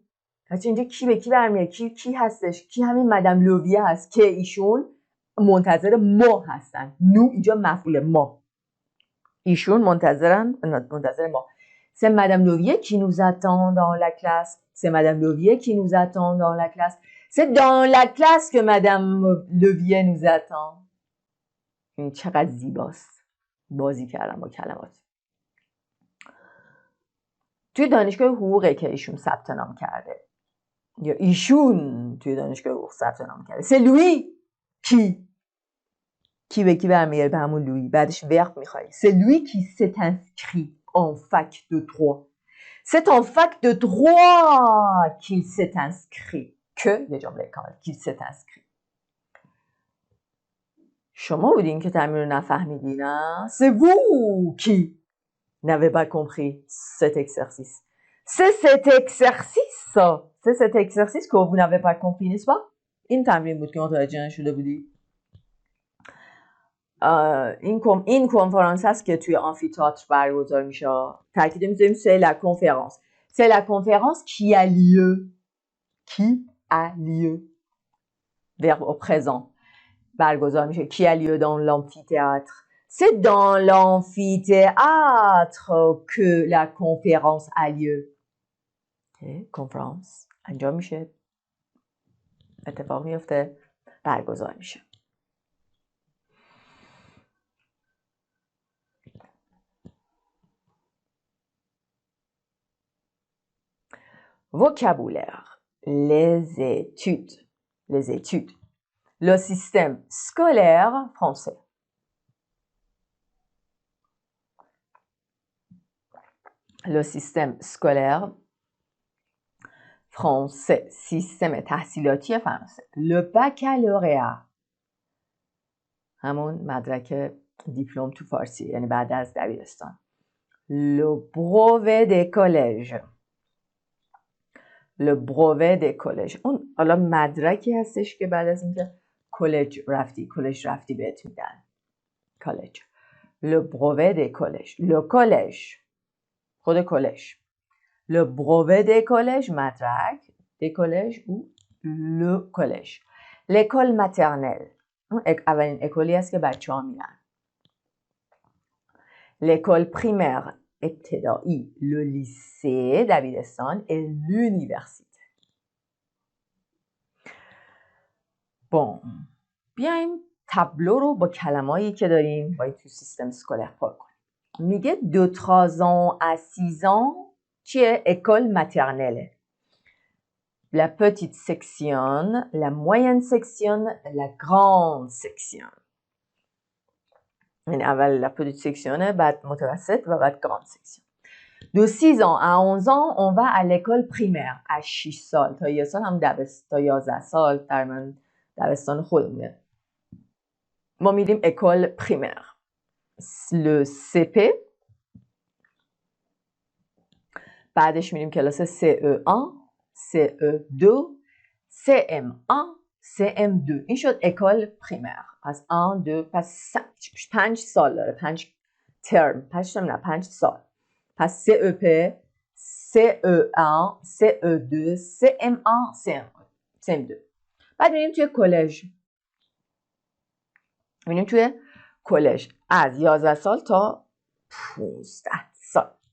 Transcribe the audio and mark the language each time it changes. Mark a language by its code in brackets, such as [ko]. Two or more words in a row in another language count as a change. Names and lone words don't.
[fa] اینجا کی به کی برمیاد؟ کی هستش؟ کی همین مدام لووی هست که ایشون منتظر ما هستن. نو اینجا مفعول ما. ایشون منتظر ما. [fr] C'est Madame Levier qui nous attend dans la classe. C'est Madame Levier qui nous attend dans la classe. C'est dans la classe que Madame Levier nous attend. [fa] این چقدر زیباست. بازی کردم با کلمات. توی دانشگاه حقوقه که ایشون ثبت نام کرده. یا ایشون توی دانشگاه حقوق ثبت نام کرده. [fr] C'est lui [fa] کی به کی برمیگرده؟ به همون لویی. بعدش verbe میخوای. [fr] C'est lui qui s'est inscrit en fac de droit. C'est en fac de droit qu'il s'est inscrit. [fa] که یه جمله کامل. [fr] qu'il s'est inscrit. [fa] شما بودین که تمرین رو نفهمیدین نه؟ [fr] C'est vous qui n'avez pas compris cet exercice. C'est cet exercice que vous n'avez pas compris, n'est-ce pas? [fa] این تمرین بود که متوجه نشده بودی. این کنفرانس هست که توی آمفی‌تئاتر برگزار میشه. تاکید می‌ذاریم [fr] c'est la conférence. C'est la conférence qui a lieu. Verbe au présent. [fa] برگزار میشه. [fr] Qui a lieu dans l'amphithéâtre. C'est dans l'amphithéâtre que la conférence a lieu. [fa] conférence انجام میشه. اتفاق میفته. برگزار میشه. [fr] Vocabulaire. Les études. Le système scolaire français. Le système scolaire français. [fa] سیستم تحصیلاتی فرانسه. [fr] Le baccalauréat. [fa] همون مدرک دیپلم تو فارسی، یعنی بعد از دبیرستان. [fr] Le brevet des collèges. Le brevet des collèges. [fa] اون حالا مدرکی هستش که بعد از اینکه کالج رفتی بهت میدن. کالج. [fr] Le brevet des collèges. Le collège. [fa] خود کالج. [fr] Le brevet des collèges مدرک des collèges ou le collège. L'école maternelle. [fa] اولین اکولی است که بچه ها میرن. [fr] L'école primaire ابتدایی. Le lycée دبیرستان et l'université. Bon. [fa] بیایم تابلو رو با کلمه‌ای که داریم باید تو سیستم اسکولر پر کنیم. میگه [fr] de 3 ans à 6 ans [fa] چیه؟ [fr] école maternelle. La petite section, la moyenne section, la grande section. [fa] یعنی اول [fr] la petite section [fa] بعد متوسط و بعد [fr] grande section. De 6 ans à 11 ans, on va à l'école primaire. [fa] À 6 سال تا 1 سال هم تا 11 سال در من دبستان خودمونه. ما میریم [fr] école primaire. Le CP. [fa] بعدش میریم کلاس CE1, CE2, CM1, CM2. این شد [fr] école primaire. [fa] پس 1, 2, پس 5 سال داره. 5 ترم. 5 سال. پس CEP, CE1, CE2, CM1, CM2. بعد میریم توی کالج. میریم توی کالج از 11 سال تا 15 سال.